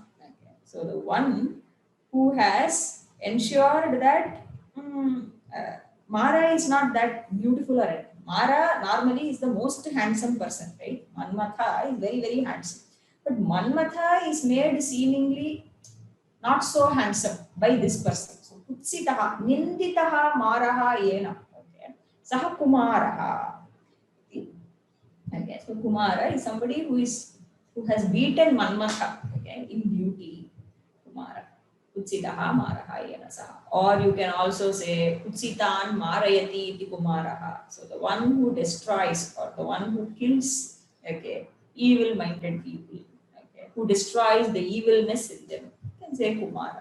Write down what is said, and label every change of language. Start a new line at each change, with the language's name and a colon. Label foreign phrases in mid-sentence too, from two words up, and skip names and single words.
English: So the one who has ensured that Mara is not that beautiful or anything. Mara normally is the most handsome person, right? Manmatha is very, very handsome. But Manmatha is made seemingly not so handsome by this person.
Sanskrit: So कुत्सितः, निन्दितः मारः येन. Okay. सः कुमारः. Okay.
English: So Kumara is somebody who has beaten Manmatha, okay, in beauty. Kumara.
Sanskrit: कुत्सितः मारः येन सः.
English: Or you can also say
Sanskrit: कुत्सितान् मारयति इति कुमारः.
English: So the one who destroys or the one who kills, okay, evil-minded people, okay, who destroys the evilness in them, you can say Kumara.